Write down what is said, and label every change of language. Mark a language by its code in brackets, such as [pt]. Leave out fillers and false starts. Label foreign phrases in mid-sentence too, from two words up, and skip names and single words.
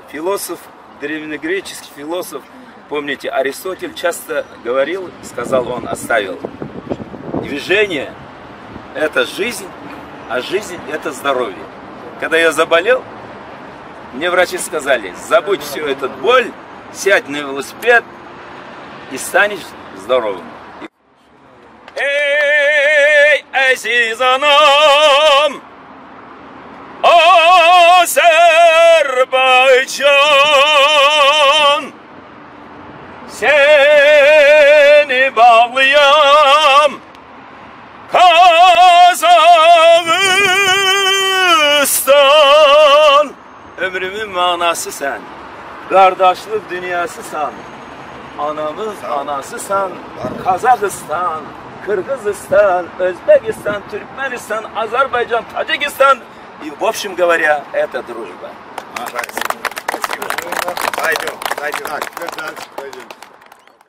[ru] Философ, древнегреческий философ, помните, Аристотель часто говорил, сказал он, оставил, движение – это жизнь, а жизнь – это здоровье. Когда я заболел, мне врачи сказали, забудь всю эту боль, сядь на велосипед и станешь здоровым. [tr] Ey, azizanım, Azerbaycan, seni bağlayan Kazakistan. Ömrümün manası sen, kardeşlik dünyasısan, anamız anasısan, Kazakistan, Кыргызстан, Özбекистан, Türkmenistan, Азербайджан, Таджикистан. [ru] И, в общем говоря, это дружба. Пойдем.